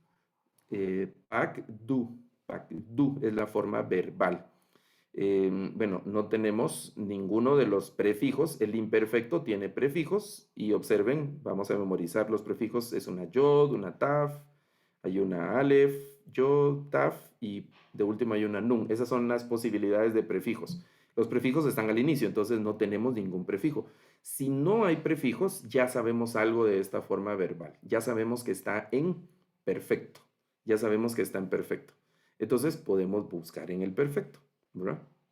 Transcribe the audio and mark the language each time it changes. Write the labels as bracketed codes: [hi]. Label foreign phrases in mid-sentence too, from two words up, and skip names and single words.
[es] Pak du es la forma verbal. Bueno, no tenemos ninguno de los prefijos. El imperfecto tiene prefijos y observen, vamos a memorizar los prefijos. Es una yod, una taf, hay una alef, yod, taf y de último hay una nun. Esas son las posibilidades de prefijos. Los prefijos están al inicio, entonces no tenemos ningún prefijo. Si no hay prefijos, ya sabemos algo de esta forma verbal. Ya sabemos que está en perfecto. Ya sabemos que está en perfecto. Entonces podemos buscar en el perfecto, ¿verdad?